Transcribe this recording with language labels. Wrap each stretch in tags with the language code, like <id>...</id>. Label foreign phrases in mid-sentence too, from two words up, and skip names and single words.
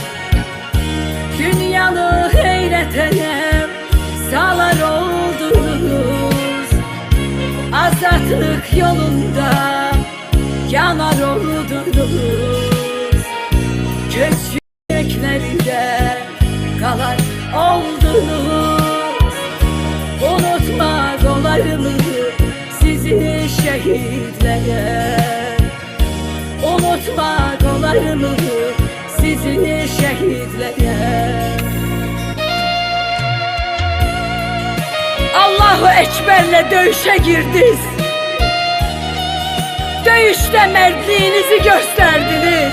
<az>Dünyanı heyrətə salar oldunuz, azadlıq yolunda yanar oldunuz. Köçüb ürəklərində qalan oldunuz. Unutmaq olarmı sizi şəhidlər?</az> <tr>Unutmak olar mı sizi şehitlere? Allahu Ekber'le dövüşe girdiniz. Dövüşte mertliğinizi gösterdiniz.</tr>